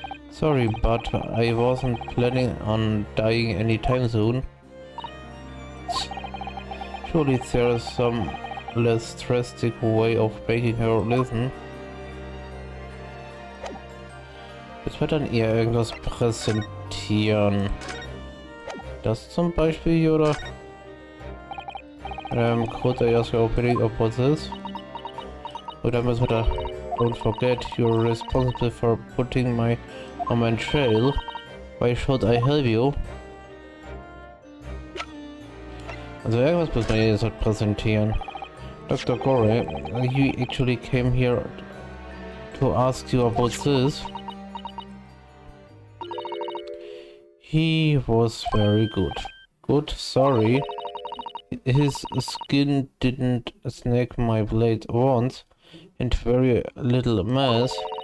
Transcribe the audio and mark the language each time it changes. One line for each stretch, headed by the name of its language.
English: Sorry, but I wasn't planning on dying anytime soon. Surely there's some less drastic way of making her listen.
German: Jetzt wird dann eher irgendwas präsentieren. Das zum Beispiel hier, oder?
English: Could I ask your opinion about this?
German: Oder müssen wir da...
English: Don't forget, you're responsible for putting my mom in jail. Why should I help you?
German: Also irgendwas müssen wir jetzt halt präsentieren.
English: Dr. Gorey, you actually came here to ask you about this. He was very good. Good, sorry. His skin didn't snag my blade once, and very little mess.